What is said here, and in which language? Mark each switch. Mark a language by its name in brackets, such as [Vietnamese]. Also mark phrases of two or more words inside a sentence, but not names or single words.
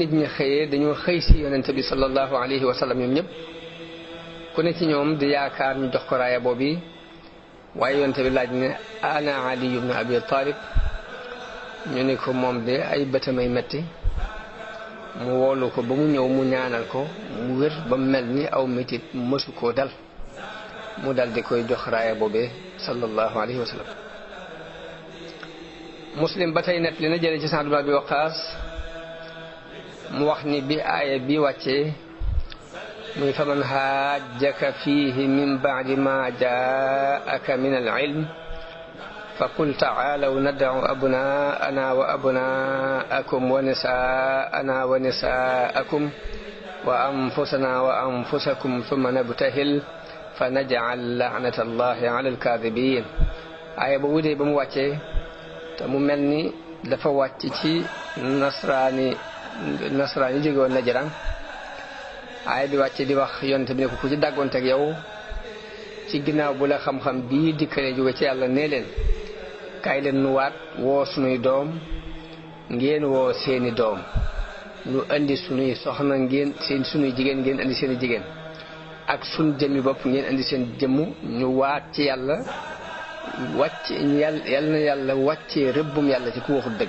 [Wolof] nit ñi xëyee dañoo xëy si yonente bi [Arabic] صلى الله عليه وسلم [Wolof] ñoom ñëpp ku ne ci ñoom di yaakaar ñu jox ko raaya boobu waaye yonente bi laaj ne ana Ali ibn Abi Talib ñu ne ko moom de ay bëtamay metti mu woolu ko ba mu ñëw mu ñaanal ko mu wér ba mel ni aw metit mësu koo dal mu dal di koy jox raaya boobee [Arabic] صلى الله عليه وسلم. [Wolof] Muslim ba tey net li na jële ci Sa'd ibn Abi Waqqas mu wax ni bi aaya bi wàccee muy [Arabic] فمن حاجك فيه من بعد ما جاءك من العلم فقل تعالوا ندع أبناءنا وأبناءكم ونساءنا ونساءكم وأنفسنا وأنفسكم ثم نبتهل فنجعل لعنة الله على الكاذبين [Wolof] aaya boobu de ba mu wàccee te mu mel ni dafa wàcc ci nasraani jóge woon Najran aaya bi wàcce di wax yonent bi ne ko ku ci dàggoonteeg yow ci ginnaaw bu la xam-xam bii dikkalee jóge ci yàlla nee leen kaay leen nu waat woo sunuy doom ngeen woo seeni doom nu andi sunuy soxna ngeen sunuy jigéen ngeen andi seeni jigéen ak sun jëmmi bopp ngeen andi seen jëmm ñu waat ci yàlla na yàlla wàccee rëbbum yàlla ci ku waxul dëgg.